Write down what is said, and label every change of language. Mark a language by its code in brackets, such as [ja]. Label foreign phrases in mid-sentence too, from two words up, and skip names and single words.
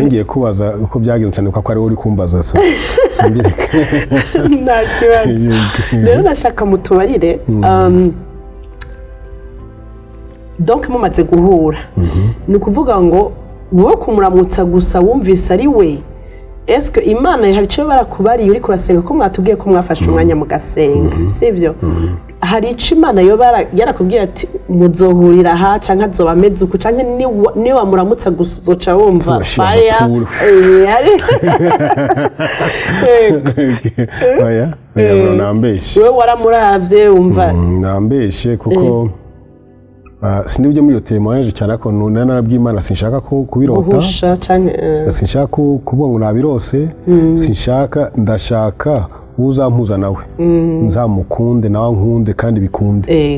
[rn] ngiye kubaza uko byagenze cyane, ko ari uri kumbaza se simbireka. Rero ndashaka mutubarire, donc mumaze guhura, ni ukuvuga ngo wowe kumuramutsa gusa wumvise ari we, eske Imana hari icyo barakubariye uri kurasenga, ko mwatubwiye ko mwafashe umwanya mugasenga, sivyo? Hari icyo Imana yarakubwiye ati muzohurira aha canke azoba ameze uku, canke ni wamuramutsa gusa uzoca wumva fire? Oya, nambeshe. Wewe waramuravye wumva? Nambeshe kuko sinibyo muri iyo témoignage cyane, ko narabw'Imana sinshaka kubirota, sinshaka kuvuga ngo nabirose, sinshaka, ndashaka uzampuza nawe, nzamukunde nawe nkunde kandi bikunde.